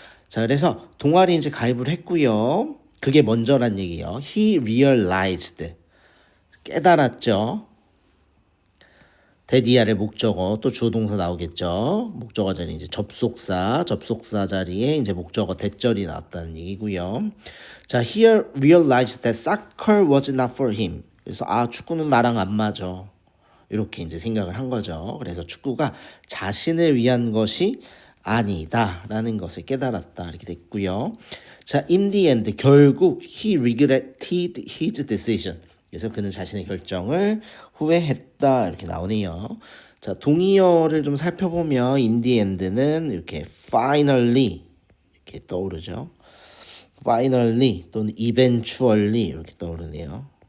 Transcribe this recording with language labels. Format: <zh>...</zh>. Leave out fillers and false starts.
<ko>자, 그래서 동아리 이제 가입을 했고요. 그게 먼저란 얘기예요.</ko> <en>He realized.</en> <ko>깨달았죠. that 아래 목적어 또 주어 동사 나오겠죠. 목적어 자리 이제 접속사 자리에 이제 목적어 대절이 나왔다는 얘기고요.</ko> <en>자, he realized that soccer was not for him.</en> <ko>그래서 축구는 나랑 안 맞아. 이렇게 이제 생각을 한 거죠. 그래서 축구가 자신을 위한 것이 아니다라는 것을 깨달았다 이렇게 됐고요.</ko> <en>자, in the end</en> <ko>결국</ko> <en>he regretted his decision.</en> <ko>그래서 그는 자신의 결정을 후회했다 이렇게 나오네요. 자, 동의어를 좀 살펴보면</ko> <en>in the end</en> <ko>는 이렇게</ko> <en>finally</en> <ko>이렇게 떠오르죠.</ko> <en>finally</en> <ko>또는</ko> <en>eventually</en> <ko>이렇게 떠오르네요.</ko>